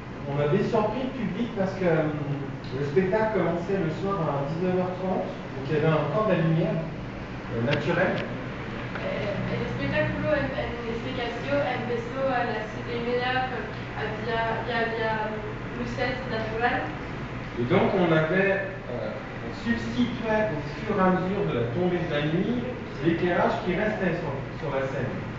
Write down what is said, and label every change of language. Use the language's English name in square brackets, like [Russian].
[French] On avait surpris le public parce que le spectacle commençait le soir à 19h30, donc il y avait un temps de la lumière naturelle. [Spanish] El espectáculo en este caso empezó a las 7:30, había luces naturales. [French] Et donc on substituait au fur et à mesure de la tombée de la nuit l'éclairage qui restait sur la scène.